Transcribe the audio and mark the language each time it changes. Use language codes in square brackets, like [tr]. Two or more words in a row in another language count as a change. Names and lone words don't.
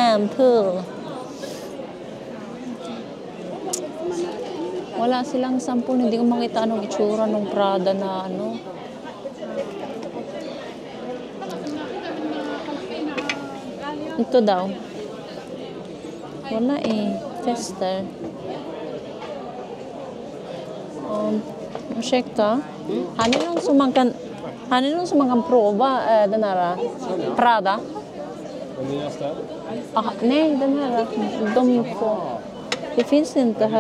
[tl] Wala silang sample. Hindi ko makita anong itsura ng Prada na ano. Ito daw. Wala eh. Tester. Ursäkta. [sv] Har ni någon som man kan prova den här Prada? Den nyaste? Nej, den här. De två. Det finns inte här.